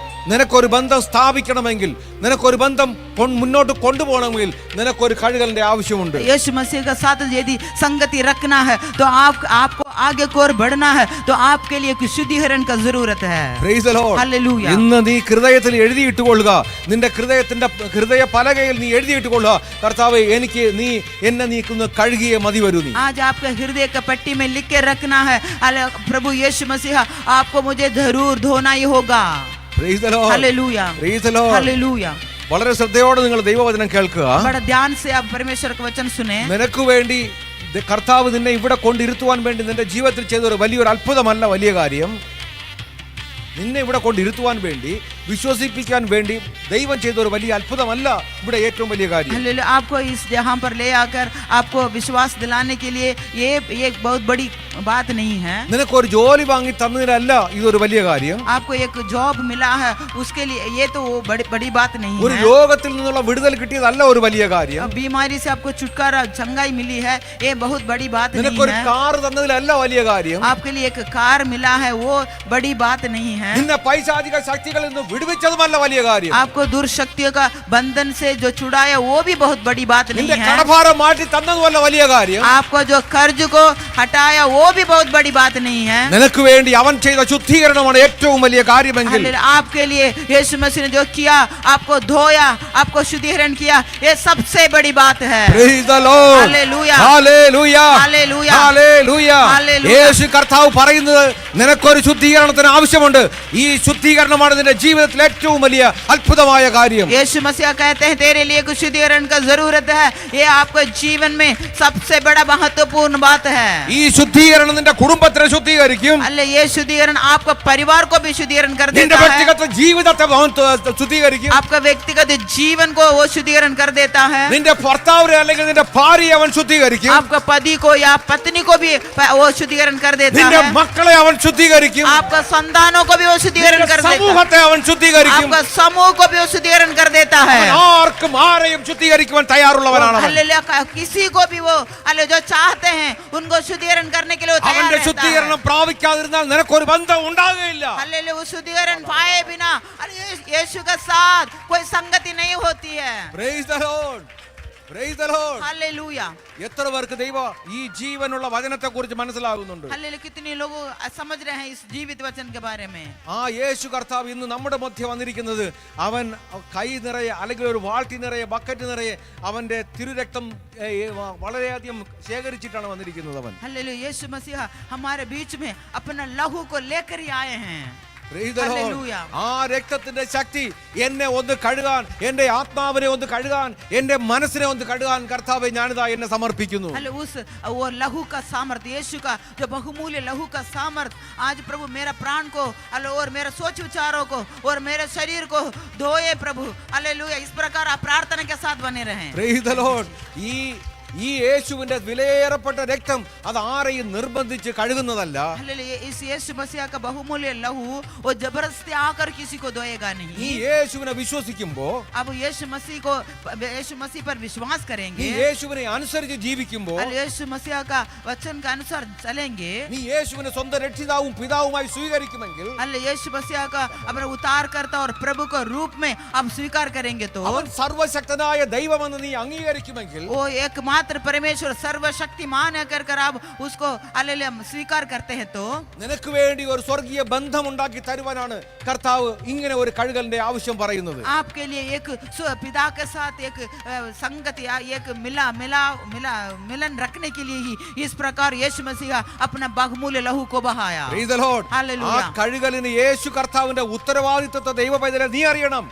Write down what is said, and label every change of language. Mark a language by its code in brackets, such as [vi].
[ml] നിനക്കൊരു ബന്ധം സ്ഥാപിക്കണമെങ്കിൽ, നിനക്കൊരു ബന്ധം മുന്നോട്ട് കൊണ്ടുപോകണമെങ്കിൽ നിനക്കൊരു കഴുകലിന്റെ ആവശ്യമുണ്ട്. [hi] यीशु मसीह का साथ यदि संगति रखना है तो आपको आगे को और बढ़ना है तो आपके लिए कुछ शुद्धिकरण का जरूरत है. [en] Praise the Lord. [hi] हालेलुया. [ml] ഇന്ന് നീ ഹൃദയത്തിൽ എഴുതിയിട്ടുകൊള്ളുക, നിന്റെ ഹൃദയ പലകയിൽ നീ എഴുതിയിട്ടുകൊള്ളുക, കർത്താവേ എന്നെ നീക്കുന്ന കഴുകിയ മതി വരൂ നീ. [hi] आज आपके हृदय का पट्टी में लिख के रखना है, प्रभु यीशु मसीह आपको मुझे जरूर धोना ही होगा. [en] Praise the Lord. [hi] Hallelujah, [en] Praise the Lord. [hi] Hallelujah. [ml] വളരെ ശ്രദ്ധയോടെ നിങ്ങൾ ദൈവവചനം കേൾക്കുക. [hi] बड़ा ध्यान से आप परमेश्वर का वचन सुने. [ml] നിനക്ക് വേണ്ടി കർത്താവ് നിന്നെ ഇവിടെ കൊണ്ടിരുത്തുവാൻ വേണ്ടി നിന്റെ ജീവിതത്തിൽ ചെയ്തൊരു വലിയൊരു അത്ഭുതമല്ല വലിയ കാര്യം. നിന്നെ ഇവിടെ കൊണ്ടിരുത്തുവാൻ വേണ്ടി, വിശ്വസിപ്പിക്കാൻ വേണ്ടി ദൈവം ചെയ്ത ഒരു വലിയ അത്ഭുതമല്ല ഇവിടെ ഏറ്റവും വലിയ കാര്യം. [hi] हालेलुया. आपको इस यहाँ पर ले आकर आपको विश्वास दिलाने के लिए ये एक बहुत बड़ी बात नहीं है. [ml] നിനക്കൊരു ജോലി വാങ്ങി തന്നതിനല്ല ഇതൊരു വലിയ കാര്യം. [hi] आपको एक जॉब मिला है उसके लिए ये तो वो बड़ी बात नहीं [ml] ഒരു [hi] है. [ml] രോഗത്തിൽ നിന്നുള്ള വിടുതൽ കിട്ടിയതല്ല ഒരു വലിയ കാര്യം. [hi] बीमारी से आपको छुटकारा, चंगाई मिली है, ये बहुत बड़ी बात नहीं [ml] നിനക്കൊരു [hi] है. [ml] കാർ തന്നതിലല്ല വലിയ കാര്യം. [hi] आपके लिए एक कार मिला है वो बड़ी बात नहीं है. [ml] നിന്നെ പൈശാചിക ശക്തികളിൽ നിന്ന് വിടുവിച്ചതുമല്ല വലിയ കാര്യം. [hi] आपको दुर्शक्तियों का बंधन से जो छुड़ाया वो भी बहुत बड़ी बात नहीं [ml] നിന്റെ [hi] है. [ml] കടഭാരം മാറ്റി തന്നതുമല്ല വലിയ കാര്യം. [hi] आपको जो कर्ज को हटाया वो भी बहुत बड़ी बात नहीं है. [ml] നിനക്ക് വേണ്ടി അവൻ ചെയ്ത ശുദ്ധീകരണമാണ് ഏറ്റവും വലിയ കാര്യമെങ്കിൽ, [hi] हालेलुया. आपके लिए यीशु मसीह ने जो किया, आपको धोया, आपको शुद्धिकरण किया, ये सबसे बड़ी बात है. [en] Praise the Lord. [hi] Hallelujah, [ml] hallelujah, [hi] hallelujah, [ml] hallelujah. Hallelujah. യേശു കർത്താവ് പറയുന്നത് നിനക്കൊരു ശുദ്ധീകരണത്തിന് ആവശ്യമുണ്ട്. ഈ ശുദ്ധീകരണമാണ് നിന്റെ ജീവിതത്തിൽ ഏറ്റവും വലിയ അത്ഭുതമായ കാര്യം. [hi] यीशु मसीह कहते हैं तेरे लिए कुछ शुद्धिकरण का जरूरत है, ये आपके जीवन में सबसे बड़ा महत्वपूर्ण बात है. [ml] ഈ ശുദ്ധീകരണം നിന്റെ കുടുംബത്തെ ശുദ്ധീകരിക്കും. [hi] अल्लाह ये शुद्धिकरण आपका परिवार को भी शुद्धिकरण कर [ml] നിന്റെ [hi] देता है. [ml] വ്യക്തിഗത ജീവിതത്തെ ശുദ്ധീകരിക്കും. [hi] आपका व्यक्तिगत जीवन को वो शुद्धिकरण कर देता है. [ml] നിന്റെ ഭർത്താവിനെ അല്ലെങ്കിൽ നിന്റെ ഭാര്യയെ അവൻ ശുദ്ധീകരിക്കും. [hi] आपका पति को या पत्नी को भी वो शुद्धिकरण कर देता [ml] നിന്റെ [hi] है. [ml] മക്കളെ അവൻ ശുദ്ധീകരിക്കും. [hi] आपका संतानों को भी वो शुद्धिकरण कर देता है. [ml] സമൂഹത്തെ അവൻ ശുദ്ധീകരിക്കും. [hi] आपका समूह को भी वो शुद्धिकरण कर देता है. [ml] ആർക്കും ആരെയും ശുദ്ധീകരിക്കുവാൻ തയ്യാറുള്ളവനാണ് അവൻ. [hi] हालेलुया. किसी को भी वो जो चाहते हैं उनको शुद्धिकरण करने के लिए वो तैयार [ml] അവന്റെ [hi] रहता है. [ml] ശുദ്ധീകരണം പ്രാപിക്കാതിരുന്നാൽ നിനക്കൊരു ബന്ധം ഉണ്ടാകുകയില്ല. [hi] हालेलुया. वो शुद्धिकरण पाए बिना यीशु के साथ कोई संगति नहीं होती है. [en] Praise the Lord. Praise the Lord. [hi] Hallelujah. [ml] എത്ര പേർക്ക് ഈ ജീവനുള്ള വചനത്തെ കുറിച്ച് മനസ്സിലാകുന്നുണ്ട്? [hi] हालेलुया. कितने लोग समझ रहे हैं इस जीवित वचन के बारे में. [ml] ആ യേശു കർത്താവ് ഇന്ന് നമ്മുടെ മധ്യ വന്നിരിക്കുന്നത് അവൻ കൈ നിറയെ അല്ലെങ്കിൽ ഒരു വാൾട്ടി നിറയെ ബക്കറ്റ് നിറയെ അവന്റെ തിരുരക്തം വളരെയധികം ശേഖരിച്ചിട്ടാണ് വന്നിരിക്കുന്നത്. അവൻ [hi] हालेलुया. यीशु मसीह हमारे बीच में अपना लहू को लेकर ही आए हैं. [en] Praise the Lord. Hallelujah. [ml] ആ രക്തത്തിന്റെ ശക്തി എന്നെ ഒന്ന് കഴുകാൻ, എന്റെ ആത്മാവിനെ ഒന്ന് കഴുകാൻ, എന്റെ മനസ്സിനെ ഒന്ന് കഴുകാൻ കർത്താവേ ഞാനിതാ എന്നെ സമർപ്പിക്കുന്നു. [hi] हले उस वो लहू का सामर्थ, यीशु का जो बहुमूल्य लहू का सामर्थ आज प्रभु मेरा प्राण को हले और मेरे सोच विचारों को और मेरे शरीर को धोए प्रभु. हालेलुया. इस प्रकार आप प्रार्थना के साथ बने रहें. [en] Praise the Lord. [ml] ഈ യേശുവിന്റെ വിലയേറപ്പെട്ട രക്തം അത് ആരെയും നിർബന്ധിച്ച് കഴുകുന്നതല്ല. [hi] हालेलुया. इस यीशु मसीह का बहुमूल्य लहू वो जबरदस्ती आकर किसी को धोएगा [ml] ഈ [hi] नहीं. [ml] യേശുവിനെ വിശ്വസിക്കുമ്പോൾ, [hi] अब यीशु मसीह पर विश्वास [ml] ഈ [hi] करेंगे, [ml] യേശുവിനെ അനുസരിച്ച് ജീവിക്കുമ്പോൾ, [hi] यीशु मसीह का वचन के अनुसार चलेंगे, [ml] നീ യേശുവിനെ സ്വന്തം രക്ഷിതാവും പിതാവുമായി സ്വീകരിക്കുമെങ്കിൽ, [hi] अल्लाह यीशु मसीह का अपना उतार करता और प्रभु को रूप में आप स्वीकार करेंगे तो [ml] അവൻ സർവശക്തനായ ദൈവമെന്ന് നീ അംഗീകരിക്കുമെങ്കിൽ, [hi] वो एकमात्र परमेश्वर सर्वशक्तिमान है कर आप उसको हालेलुया स्वीकार करते हैं तो [ml] നിനക്ക് വേണ്ടി ഒരു സ്വർഗീയ ബന്ധം ഉണ്ടാക്കി തരുവാനാണ് കർത്താവ് ഇങ്ങനെ ഒരു കഴുകലിന്റെ ആവശ്യം പറയുന്നത്. [hi] आपके लिए एक पिता के साथ एक संगति एक मिलन रखने के लिए ही इस प्रकार यीशु मसीह अपना बहुमूल्य लहू को बहाया. [en] Praise the Lord. Hallelujah. [ml] ആ കഴുകലിന് യേശു കർത്താവിന്റെ ഉത്തരവാദിത്വത്തെ ദൈവ പൈതലെ നീ അറിയണം.